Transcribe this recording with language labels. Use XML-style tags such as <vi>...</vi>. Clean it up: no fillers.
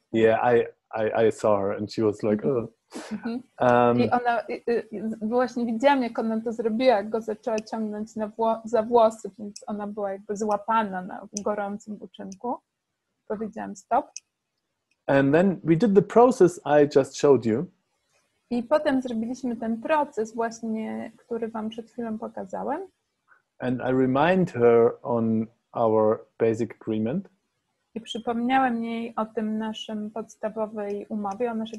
<en>Yeah, I saw her and she was like,</en> <pl>I ona właśnie widziałam, jak ona to zrobiła, jak go zaczęła ciągnąć za włosy, więc ona była jakby złapana na gorącym uczynku. Powiedziałam stop.</pl> <en>And then we did the process I just showed you.</en> <pl>I potem zrobiliśmy ten proces właśnie, który wam przed chwilą pokazałem.</pl> <en>And I remind her on our basic agreement.</en> <pl>I przypomniałem jej o tym naszej podstawowej umowie.</pl>